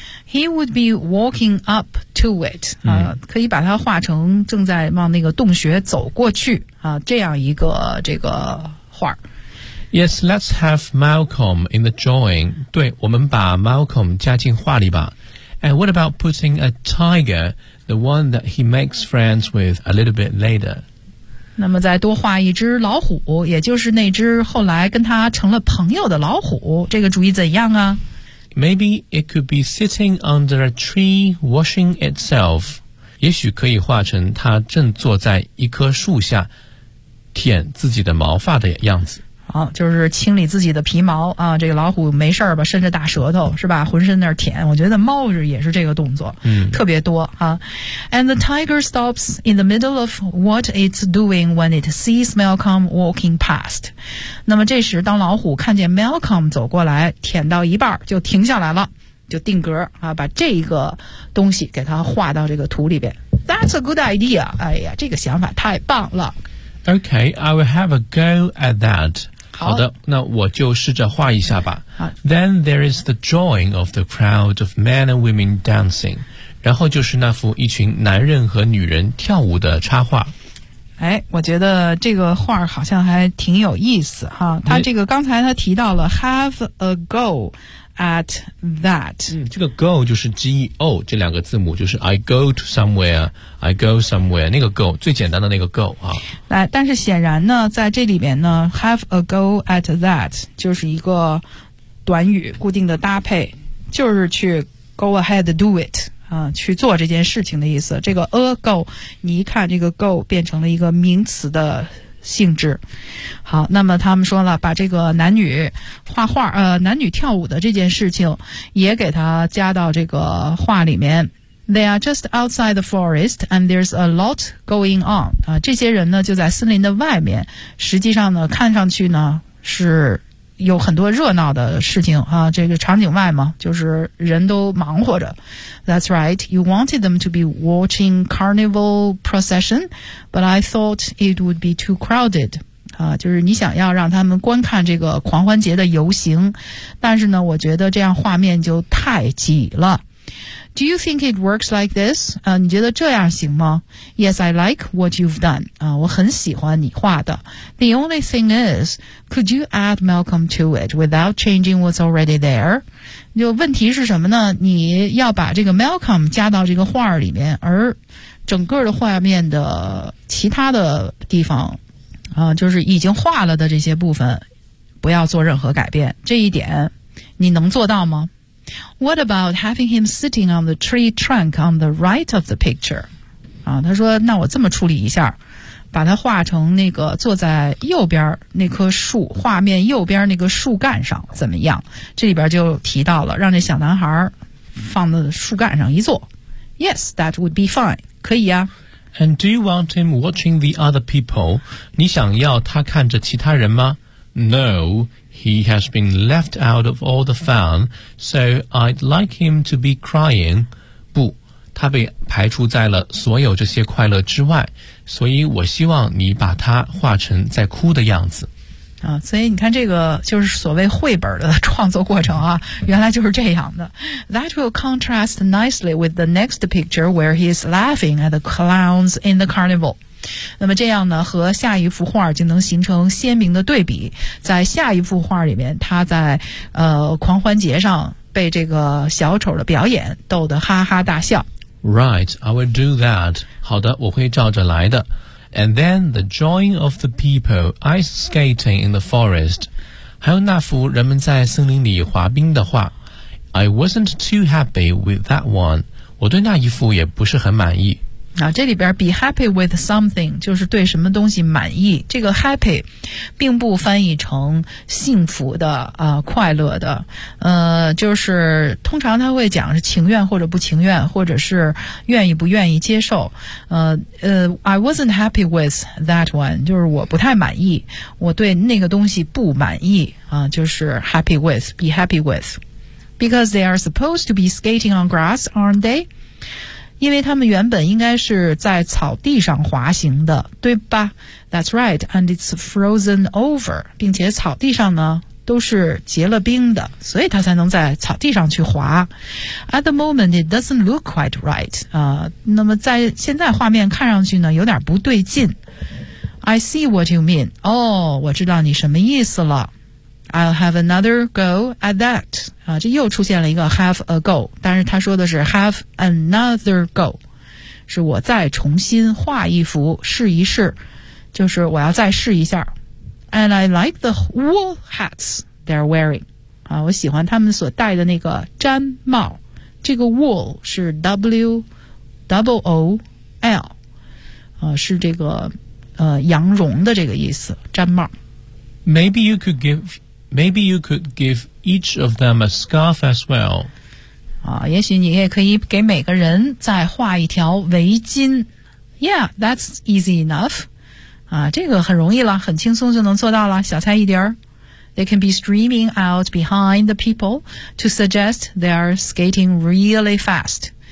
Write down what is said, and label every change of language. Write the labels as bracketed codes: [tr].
[en] He would be walking up to it, [zh] 可以把它画成正在往那个洞穴走过去啊，这样一个这个画。 [en] Yes, let's have Malcolm in the drawing. [zh] 对，我们把 Malcolm 加进画里吧。 [en] And what about putting a tiger, the one that he makes friends with a little bit later? [zh] 那么再多画一只老虎，也就是那只后来跟他成了朋友的老虎，这个主意怎样啊？ [en] Maybe it could be sitting under a tree washing itself. [zh] 也许可以画成他正坐在一棵树下舔自己的毛发的样子。好，就是清理自己的皮毛啊，这个老虎没事吧，伸着大舌头是吧，浑身那儿舔，我觉得猫也是这个动作，特别多啊。 [en] And the tiger stops in the middle of what it's doing when it sees Malcolm walking past. [zh] 那么这时当老虎看见 Malcolm 走过来，舔到一半就停下来了，就定格啊，把这个东西给它画到这个图里边。 [en] That's a good idea. [zh] 哎呀，这个想法太棒了。 [en] Okay, I will have a go at that. [zh] 好的，那我就试着画一下吧。 [en] Then there is the drawing of the crowd of men and women dancing. [zh] 然后就是那幅一群男人和女人跳舞的插画。哎，我觉得这个画好像还挺有意思哈。他这个刚才他提到了 [en] have a go at that。 [zh] 这个 go 就是 G-E-O 这两个字母，就是 [en] I go to somewhere, I go somewhere, [zh] 那个 go, 最简单的那个 go 啊。哎，但是显然呢，在这里边呢 ， [en] have a go at that [zh] 就是一个短语固定的搭配，就是去 [en] go ahead do it。 [zh] 去做这件事情的意思，这个 a go 你一看这个 go 变成了一个名词的性质。好，那么他们说了把这个男女画画男女跳舞的这件事情也给他加到这个画里面。 [en] They are just outside the forest and there's a lot going on. [zh] 这些人呢就在森林的外面，实际上呢看上去呢是有很多热闹的事情啊，这个场景外嘛，就是人都忙活着。 [en] That's right. You wanted them to be watching carnival procession, but I thought it would be too crowded. [zh] 啊，就是你想要让他们观看这个狂欢节的游行，但是呢，我觉得这样画面就太挤了。 [en] Do you think it works like this? [zh] 你觉得这样行吗? [en] Yes, I like what you've done. [zh] 我很喜欢你画的。 [en] The only thing is, could you add Malcolm to it without changing what's already there? [zh] 就问题是什么呢? 你要把这个 Malcolm 加到这个画里面,而整个的画面的其他的地方,就是已经画了的这些部分,不要做任何改变。这一点,你能做到吗? [en] What about having him sitting on the tree trunk on the right of the picture? [zh] 啊，他说，那我这么处理一下，把它画成那个坐在右边那棵树，画面右边那个树干上，怎么样？这里边就提到了，让这小男孩放在树干上一坐。 [en] Yes, that would be fine. [zh] 可以啊。 [en] And do you want him watching the other people? [zh] 你想要他看着其他人吗？ [en] No, he has been left out of all the fun, so I'd like him to be crying. [zh] 不，他被排除在了所有这些快乐之外，所以我希望你把他画成在哭的样子。啊，所以你看这个就是所谓绘本的创作过程啊，原来就是这样的。 [en] That will contrast nicely with the next picture where he is laughing at the clowns in the carnival. [zh] 那么这样呢和下一幅画就能形成鲜明的对比在下一幅画里面他在狂欢节上被这个小丑的表演逗得哈哈大笑 [en] Right, I will do that [zh] 好的我会照着来的 [en] And then the drawing of the people ice skating in the forest [zh] 还有那幅人们在森林里滑冰的画 [en] I wasn't too happy with that one [zh] 我对那一幅也不是很满意啊，这里边 [en] be happy with something [zh] 就是对什么东西满意。这个 happy 并不翻译成幸福的快乐的，就是通常他会讲是情愿或者不情愿，或者是愿意不愿意接受。 [en] I wasn't happy with that one， [zh] 就是我不太满意，我对那个东西不满意啊，就是 [en] happy with， be happy with， because they are supposed to be skating on grass， aren't they？ [zh] 因为他们原本应该是在草地上滑行的，对吧 ？ [en] That's right, and it's frozen over. [zh] 并且草地上呢都是结了冰的，所以他才能在草地上去滑。 [en] At the moment, it doesn't look quite right. [zh] 那么在现在画面看上去呢有点不对劲。 [en] I see what you mean. [zh] 哦，我知道你什么意思了。 [en] I'll have another go at that. [zh] 啊，这又出现了一个 [en] have a go， [zh] 但是他说的是 [en] have another go， [zh] 是我再重新画一幅试一试，就是我要再试一下。 [en] And I like the wool hats they're wearing. [zh] 啊，我喜欢他们所戴的那个毡帽。这个 wool 是 W-O-O-L， 是这个羊绒的这个意思，毡帽。 [en] Maybe you could give each of them a scarf as well. [zh] 啊，也许你也可以给每个人再画一条围巾。 [en] Yeah, that's easy enough. [zh] 啊，这个很容易了，很轻松就能做到了，小菜一碟儿。 [en] They can be streaming out behind the people to suggest they are skating really fast.